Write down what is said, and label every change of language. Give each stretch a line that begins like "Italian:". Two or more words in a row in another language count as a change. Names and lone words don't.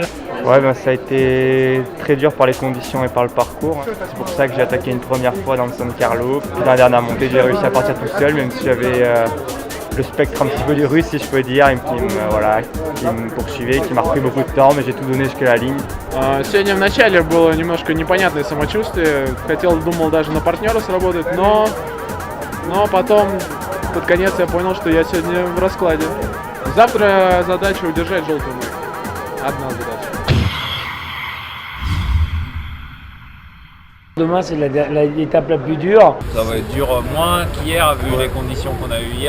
French: Ouais, ben, ça a été très dur par les conditions et par le parcours. C'est pour ça que j'ai attaqué une première fois dans le San Carlo. Puis dans la dernière montée, j'ai réussi à partir tout seul, même si j'avais le spectre un petit peu du russe, si je peux dire, qui me poursuivait, qui m'a repris beaucoup de temps, mais j'ai tout donné jusqu'à la ligne.
Russian: Сегодня в начале было немножко непонятное самочувствие. Думал даже на партнера сработать, но потом под конец я понял, что я сегодня в раскладе. Завтра задача удержать желтую майку. Одна задача.
French: Demain, c'est l'étape la plus dure. Ça va être dur moins qu'hier, vu les conditions qu'on a eues hier.